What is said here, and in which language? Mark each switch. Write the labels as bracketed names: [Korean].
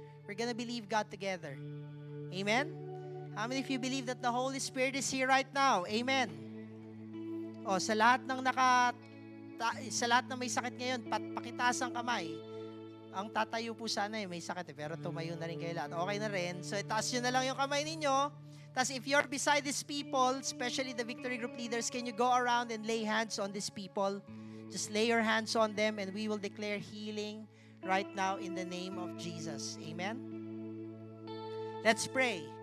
[English] We're gonna believe God together. Amen? How many of you believe that the Holy Spirit is here right now? Amen. [Filipino] O, sa lahat ng sa lahat ng may sakit ngayon, pakitaas ang kamay. Ang tatayo po sana may sakit pero tumayo na rin kayo lahat. Okay na rin. So, itaas nyo na lang yung kamay ninyo. [English] Tapos, if you're beside these people, especially the Victory Group leaders, can you go around and lay hands on these people? Just lay your hands on them and we will declare healing right now in the name of Jesus. Amen? Let's pray.